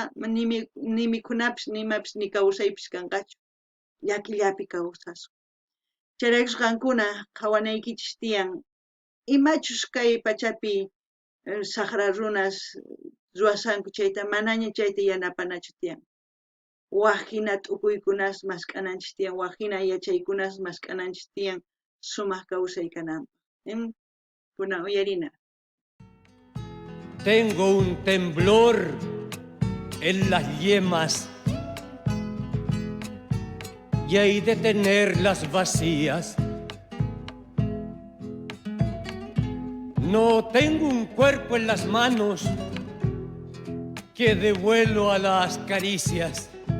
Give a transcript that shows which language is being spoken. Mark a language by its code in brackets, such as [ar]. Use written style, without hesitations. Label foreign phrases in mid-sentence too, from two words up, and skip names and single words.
[qu] ni mikhunapis ni imapis ni kawsaypis kanqachu llakillapi kawsasqa chayraykus qankuna qhawanaykichis tiyan imachus kay pachapi saqra runas ruwasanku chayta manaña chayta yanapanachu tiyan waq hina t'ukuykunas mask'ananchis tiyan waq hina yachaykunas mask'ananchis tiyan sumaq kawsay kananpaq kunan uyarina. [es] Tengo un temblor en las yemas y hay de tenerlas vacías. No tengo un cuerpo en las manos que dé vuelo a las caricias.